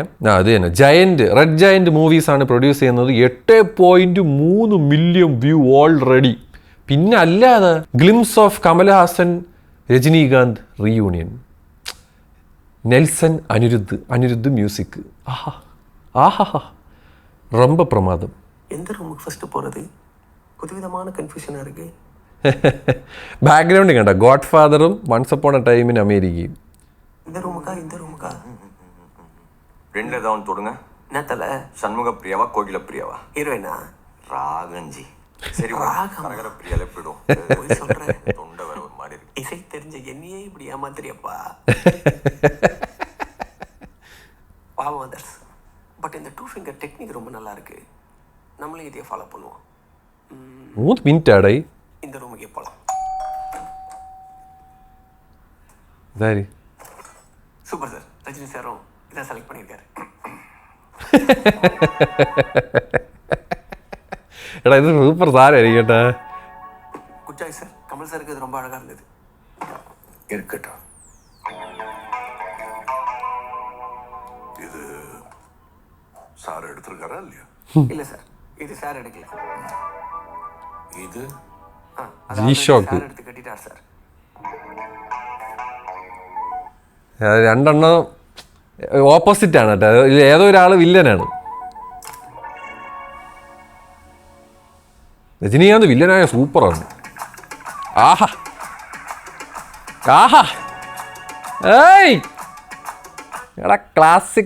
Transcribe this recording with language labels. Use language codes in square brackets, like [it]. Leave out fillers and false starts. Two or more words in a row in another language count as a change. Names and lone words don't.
[ml] അത് തന്നെ റെഡ് ജയൻറ്റ് മൂവീസാണ് പ്രൊഡ്യൂസ് ചെയ്യുന്നത്. [en] 8.3 million view already. [ml] പിന്നെ അല്ലാതെ [en] glimpse of Kamal Haasan Rajinikanth reunion. Nelson Anirudh music. [ta] ആഹാ ரொம்ப பிரமாதம். எந்த ரூமுக்கு ஃபர்ஸ்ட் போகிறது புதுவிதமான கன்ஃபியூஷனாக இருக்குது. [ml] ബാക്ക്ഗ്രൗണ്ട് കണ്ട ഗോഡ് ഫാദറും വൺസ് അപ്പോൺ എ ടൈം ഇൻ അമേരിക്കയും. [ta] இந்த ரூமுக்கா ரெண்டுல தான் தொடுங்க. என்ன தல சண்முக பிரியாவா கோகில பிரியாவா? ஹீரோயினா ராகஞ்சி. சரி கரகர பிரியால போயிடும். போய் சொல்கிறேன். தொண்டை வர ஒரு மாதிரி இருக்கு. இசை தெரிஞ்ச என்னையே இப்படி ஏமாத்துறியப்பா. பாவம் அதர்ஸ். பட் இந்த [en] 2 finger technique [ta] ரொம்ப நல்லா இருக்கு. நம்மளும் இதையே ஃபாலோ பண்ணுவோம். [ml] 3 മിനിറ്റ് ആടായി. [ta] இந்த ரூமுக்கே போகலாம். சரி [en] Super sir. [ta] ரஜினி சாரும் இதான் செலக்ட் பண்ணியிருக்காரு. [ml] എടാ ഇത് സൂപ്പർ സാധനമായിരിക്കും കേട്ടാ. [en] Good choice sir. [ta] கமல் சாருக்கு இது ரொம்ப அழகாக இருந்தது. இருக்கட்டும். இது சார் எடுத்திருக்காரா இல்லையா? இல்லை சார், இது சார் எடுக்கல. இது G-Shock. சார் எடுத்து கட்டிட்டார் சார். [ml] രണ്ടെണ്ണം ഓപ്പോസിറ്റ് ആണ് കേട്ടോ. ഏതോ ഒരാൾ വില്ലനാണ്. രജനീകാന്ത് വില്ലനായ സൂപ്പറാണ്. ആഹാ ഏയ് എടാ ക്ലാസിക്.